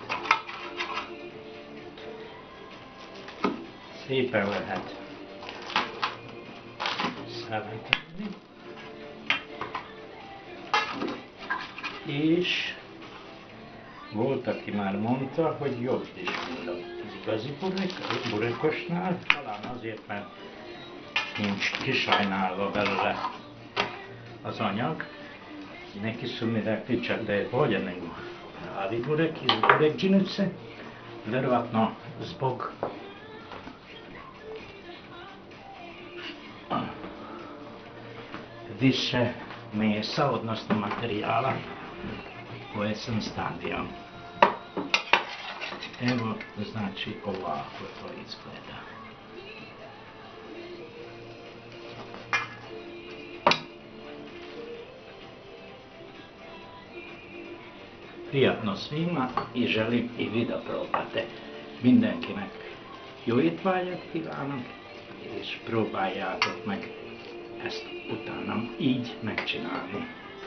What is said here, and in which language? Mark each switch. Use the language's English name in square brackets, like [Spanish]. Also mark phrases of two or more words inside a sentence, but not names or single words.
[Hungarian] Szépen lehet szellentezni, és volt, aki már mondta, hogy jobb is, mint az igazi burekosnál, talán azért, mert nincs kisajnálva belőle az anyag. [Serbian] Neki su mi rekli čak da je bolje nego pravi burek iz burekdžinice, verovatno zbog više mesa, odnosno materijala koje sam stavio. Evo, znači ovako to izgleda. Prijatno svima i želim i vi da probate. [Hungarian] Mindenkinek jó étvágyat kívánok, és próbáljátok meg ezt utánam így megcsinálni.